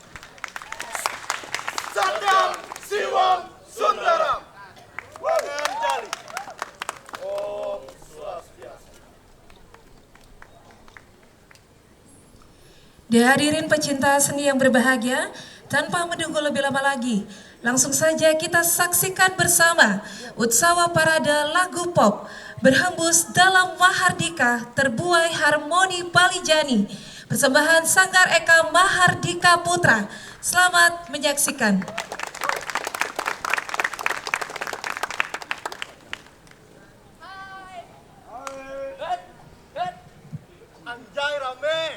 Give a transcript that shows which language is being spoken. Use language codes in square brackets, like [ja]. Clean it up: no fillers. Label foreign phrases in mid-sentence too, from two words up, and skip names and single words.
[sa] Satyam Siwam Sundaram. [id] Menjali. Om Swastiastu. Dan hadirin pecinta seni yang berbahagia, tanpa menunggu lebih lama lagi, langsung saja kita saksikan bersama Utsawa Parade Lagu Pop berhembus dalam Mahardika terbuai harmoni Balijani, persembahan Sanggar Eka Mahardika Putra. Selamat menyaksikan. Anjay rame.